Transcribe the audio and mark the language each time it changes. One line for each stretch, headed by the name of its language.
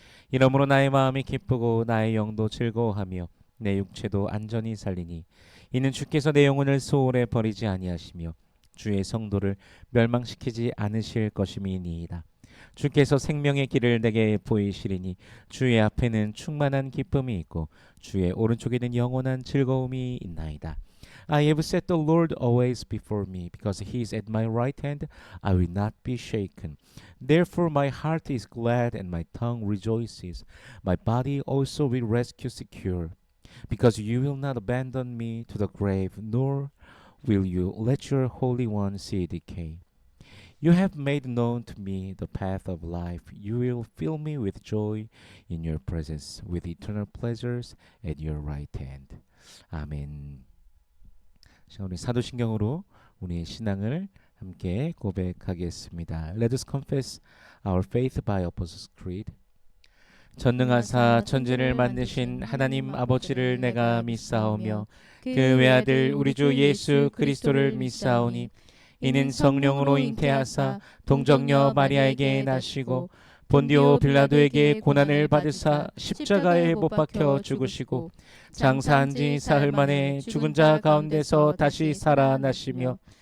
Korean: 이러므로 나의 마음이 기쁘고 나의 영도 즐거워하며 내 육체도 안전히 살리니 이는 주께서 내 영혼을 소홀에 버리지 아니하시며 주의 성도를 멸망시키지 않으실 것임이니이다. 주께서 생명의 길을 내게 보이시리니 주의 앞에는 충만한 기쁨이 있고 주의 오른쪽에는 영원한 즐거움이 있나이다.
English: I have set the Lord always before me, because he is at my right hand, I will not be shaken. Therefore my heart is glad and my tongue rejoices. My body also will rest secure. because you will not abandon me to the grave, nor will you let your Holy One see decay. You have made known to me the path of life. You will fill me with joy in your presence, with eternal pleasures at your right hand.
Korean: 아멘. 자, 우리 사도신경으로 우리의 신앙을 함께 고백하겠습니다.
English: Let us confess our faith by Apostles' Creed.
Korean: 전능하사 천지를 만드신 하나님 아버지를 내가 믿사오며 그 외아들 우리 주 예수 그리스도를 믿사오니 이는 성령으로 잉태하사 동정녀 마리아에게 나시고 본디오 빌라도에게 고난을 받으사 십자가에 못 박혀 죽으시고 장사한 지 사흘 만에 죽은 자 가운데서 다시 살아나시며